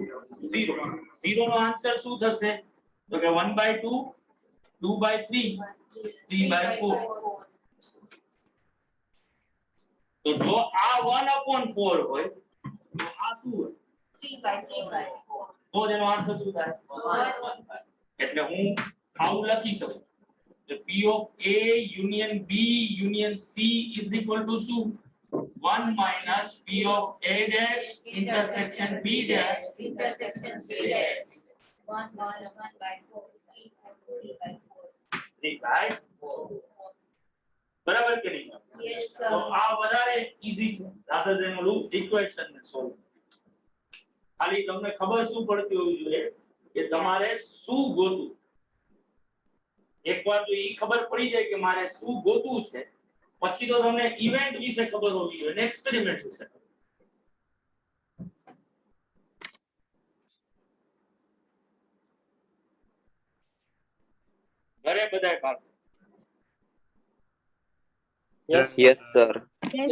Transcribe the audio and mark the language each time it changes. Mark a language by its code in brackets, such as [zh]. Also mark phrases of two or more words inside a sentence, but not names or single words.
[gu] 0. 0 નો આન્સર શું થશે? તો કે 1/2, 2/3, 3/4. તો જો આ 1/4 હોય તો આ શું હોય 3/4. તો તેનો આન્સર શું થાય 1/1. [en] એટલે હું આવું લખી શકું તો P of A union B union C is equal to શું 1 minus P of A dash intersection B dash Intersection C dash. 1/4. [gu] 3/4 બરાબર કે નહીં [en] Yes, [gu] તો [en] sir. [gu] આ વધારે ઈઝી છે [en] rather than [gu] ઓલું ઇક્વેશન ને સોલ્વ ખાલી તમને ખબર શું પડતી હોવી જોઈએ કે તમારે શું ગોતવું એકવાર તો ઈ ખબર પડી જાય કે મારે શું ગોતવું છે પછી તો તમને ઇવેન્ટ વિશે ખબર હોવી જોઈએ ને એક્સપેરિમેન્ટ વિશે ઘરે બધાય પાક [en] Yes. Yes, sir. Yes.